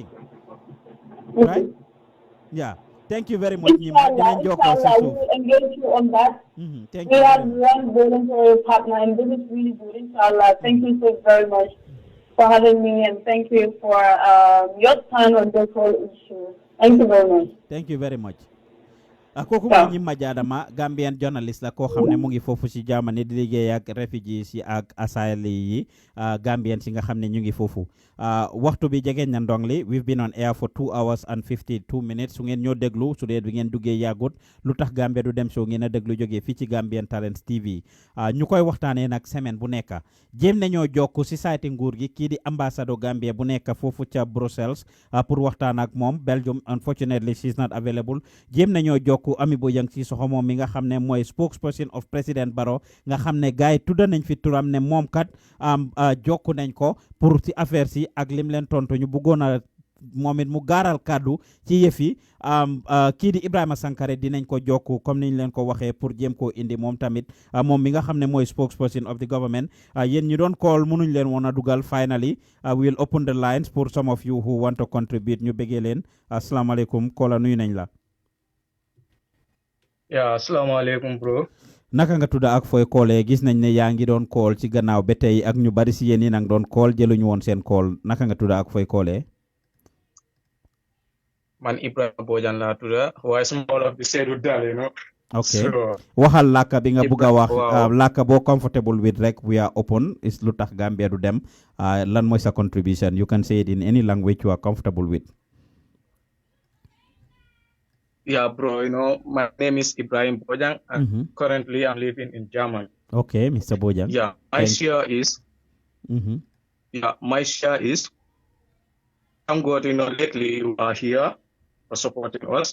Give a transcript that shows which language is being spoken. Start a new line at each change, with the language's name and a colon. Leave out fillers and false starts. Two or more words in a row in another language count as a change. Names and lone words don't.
English: Right? Yeah. Thank you very much. Inshallah, we will engage you on that. Thank we you. have one voluntary partner and this is really good. Inshallah. Thank you so very much for having me and thank you for your time on this whole issue. Thank you very much. Thank you very much.
Wolof: Kooku mooy Ñima Jaadama
English: Gambian journalist
Wolof: la koo xam ne mu ngi foofu si Germany di liggéey ak refugees yi ak asylum yi Gambians yi nga xam ne ñu ngi foofu waxtu bi jegeñ na ndong li
English: we've been on air for 2 hours and 52 minutes
Wolof: su ngeen ñoo déglu su dee bi ngeen duggee yàggut lu tax Gambia du dem show ngeen a déglu jógee fii ci Gambian Talents TV ñu koy waxtaanee nag semaine bu nekk jéem nañoo jokk si sayti nguur gi kii di ambassadeur Gambia bu nekk foofu ca Brussels pour waxtaan ak moom Belgium
English: unfortunately she's not available
Wolof: jéem nañoo jokk Ami Bojang ci soxo moom mi nga xam ne mooy
English: spokesperson of President Barrow
Wolof: nga xam ne gars yi tudda nañ fi turam ne moom kat jokku nañ ko pour ci affaire si ak lim leen tontu ñu bëggoon a moom it mu gaaral kàddu ci yëf yi kii di Ibrahima Sankare dinañ ko jokku comme niñ leen ko waxee pour jéem koo indi moom tamit moom mi nga xam ne mooy
English: spokesperson of the government
Wolof: yéen ñu doon call mënuñ leen woon a dugal
English: finally we will open the lines for some of you who want to contribute
Wolof: ñu bëggee leen asalaamaaleykum koola nuyu nañ la.
Arabic: Assalamualaikum bro.
Wolof: Naka nga tudda ak fooy koolee gis nañ ne yaa ngi doon call ci gannaaw ba tey ak ñu bari si yéen yi nag doon call jëluñu woon seen call naka nga tudda ak fooy koolee. Man Ibrahima Bojang laa tudda waaye suma wolof bi seedu daal Okay. Waxal làkka bi nga bugg a wax làkka boo
English: comfortable with
Wolof: rek
English: we are open
Wolof: is Lutakh Gambia du dem lan mooy sa contribution
English: you can say it in any language you are comfortable with. Yeah, bro, my name is Ibrahim Bojang and currently I'm living in Germany. Okay, Mr. Bojang. Yeah, my share is thank God, lately you are here for supporting us.